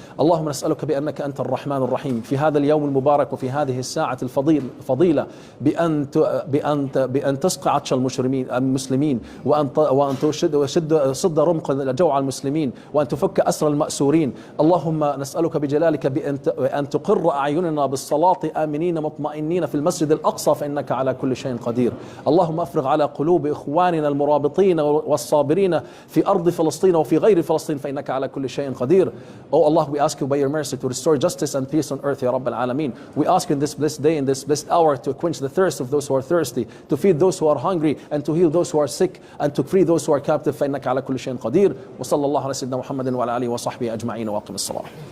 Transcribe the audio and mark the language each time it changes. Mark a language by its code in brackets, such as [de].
[ar] اللهم نسألك بأنك أنت الرحمن الرحيم في هذا اليوم المبارك وفي هذه الساعة الفضيلة بأن تسقع عطش المسلمين وأن صد رمق جوع المسلمين وأن تفك أسر المأسورين اللهم نسألك بجلالك بأن تقر أعيننا بالصلاة آمنين مطمئنين في المسجد الأقصى فإنك على كل شيء قدير. اللهم أفرغ على قلوب إخواننا المرابطين والصابرين في أرض فلسطين وفي غير فلسطين فإنك على كل شيء قدير. [en] Oh Allah, we ask you by your mercy to restore justice and peace on earth, Ya Rabb al-Alameen. We ask you in this blessed day, in this blessed hour, to quench the thirst of those who are thirsty, to feed those who are hungry, and to heal those who are sick, and to free those who are captive. [ar] فإنك على كل شيء قدير. وصلى الله على سيدنا محمد وعلى آله وصحبه أجمعين وأقم الصلاة.